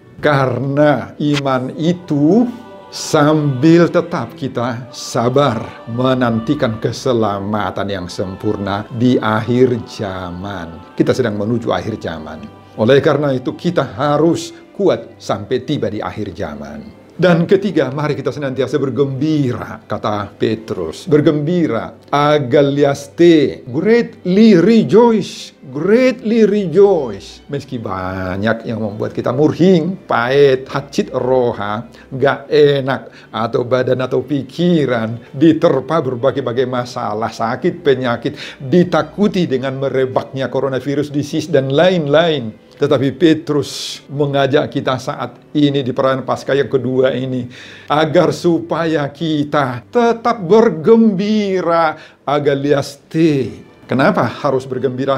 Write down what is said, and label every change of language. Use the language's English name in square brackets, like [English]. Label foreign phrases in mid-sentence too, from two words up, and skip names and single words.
[Indonesian] Karena iman itu sambil tetap kita sabar menantikan keselamatan yang sempurna di akhir zaman. Kita sedang menuju akhir zaman. Oleh karena itu kita harus kuat sampai tiba di akhir zaman. Dan ketiga, mari kita senantiasa bergembira, kata Petrus. Bergembira, agaliaste, [English] greatly rejoice, greatly rejoice. [Indonesian] Meski banyak yang membuat kita murhing, pahit, [Batak Toba] hacit roha, [Indonesian] gak enak, atau badan atau pikiran, diterpa berbagai-bagai masalah, sakit, penyakit, ditakuti dengan merebaknya [English] coronavirus disease [Indonesian] dan lain-lain. Tetapi Petrus mengajak kita saat ini di perayaan Paskah yang kedua ini, agar supaya kita tetap bergembira, agaliaste, Kenapa harus bergembira?